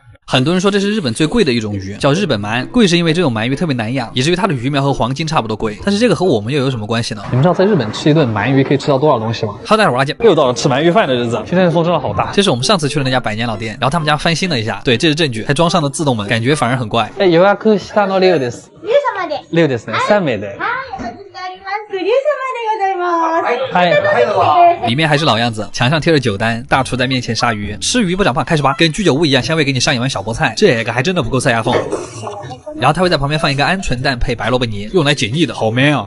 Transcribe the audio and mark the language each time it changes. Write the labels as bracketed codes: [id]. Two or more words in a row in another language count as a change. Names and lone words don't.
[zh] 很多人说这是日本最贵的一种鱼，叫日本鳗。贵是因为这种鳗鱼特别难养，以至于它的鱼苗和黄金差不多贵。但是这个和我们又有什么关系呢？你们知道在日本吃一顿鳗鱼可以吃到多少东西吗？好，大家晚上又到了吃鳗鱼饭的日子，今天的风真的好大。这是我们上次去的那家百年老店，然后他们家翻新了一下，对，这是证据，还装上了自动门，感觉反而很怪。 [ja] 予約下の龍です。龍ですね。3名で。 [zh] 里面还是老样子，墙上贴着酒单，大厨在面前杀鱼，吃鱼不长胖，开始吧，跟居酒屋一样，香味给你上一碗小菠菜，这个还真的不够塞牙缝。然后他会在旁边放一个鹌鹑蛋配白萝卜泥，用来解腻的，好 man 啊！